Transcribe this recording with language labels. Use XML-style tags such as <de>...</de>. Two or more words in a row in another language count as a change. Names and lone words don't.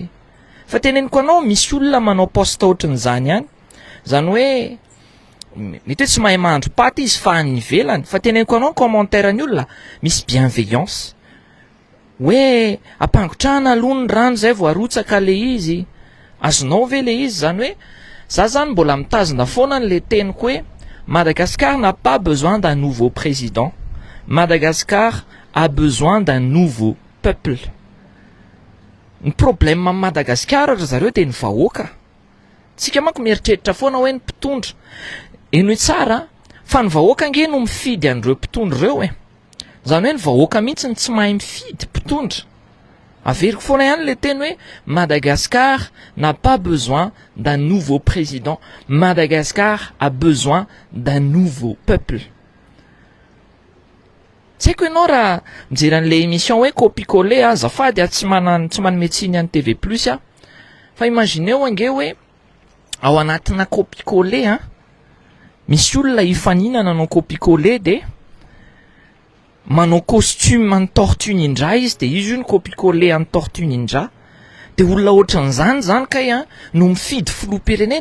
<mg>Fa teneniko anao misy olona manao poste ohatran'izany ihany, zany hoe mety hoe tsy mahay mahandro paty izy fa any ivelany, fa teneniko anao commentaire ny olona misy bienveillance hoe ampangotrahana aloha ny rano zay vao arotsaka le izy. Azonao ve le izy? Zany hoe za zany mbola mitazona foana le teniko hoe</mg> <fr>Madagascar n'a pas besoin d'un nouveau président. Madagascar a besoin d'un nouveau peuple.</fr> <mg>Ny problème amin'ny Madagascar ry zareo de ny vahoaka. Tsika manko mieritreritra foana hoe ny mpitondra. Eno tsara fa ny vahoaka ange no mifidy an'ireo mpitondra ireo Zany hoe ny vahoaka mihitsy tsy mahay mifidy mpitondra. Averiko foana ihany le teny hoe</mg> <fr>Madagascar n'a pas besoin d'un nouveau président. Madagascar a besoin d'un nouveau peuple.</fr> <mg>Tsy haiko ianao raha mijery an'le émission hoe copie-coller azafady tsy manome tsiny any TV Plus fa imagineo ange hoe ao anatina copie-coller misy olona ifanina nanao copie-coller de manao costume any Tortue Ninja izy de izy io ny copie-coller any Tortue Ninja, de olona ohatran'izany zany kay no mifidy filoham-pirenena.</mg>